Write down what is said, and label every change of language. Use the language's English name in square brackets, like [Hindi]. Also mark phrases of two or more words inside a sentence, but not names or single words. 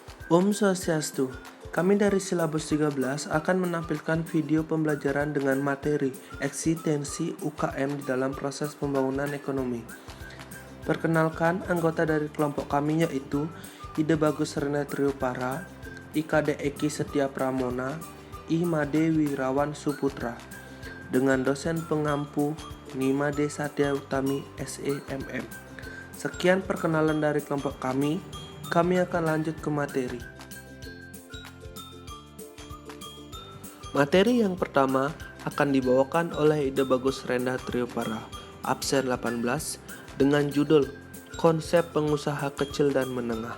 [Indonesian] Om Swastiastu, kami dari Silabus 13 akan menampilkan video pembelajaran dengan materi eksistensi UKM di dalam proses pembangunan ekonomi. Perkenalkan, anggota dari kelompok kami yaitu Ide Bagus Rena Triopara, IKD Eki Setia Pramona, I Made Wirawan Suputra, dengan dosen pengampu Nimade Satya Utami SEMM. Sekian perkenalan dari kelompok kami akan lanjut ke materi. Materi yang pertama akan dibawakan oleh Ide Bagus Renda Triopara, absen 18, dengan judul Konsep Pengusaha Kecil dan Menengah.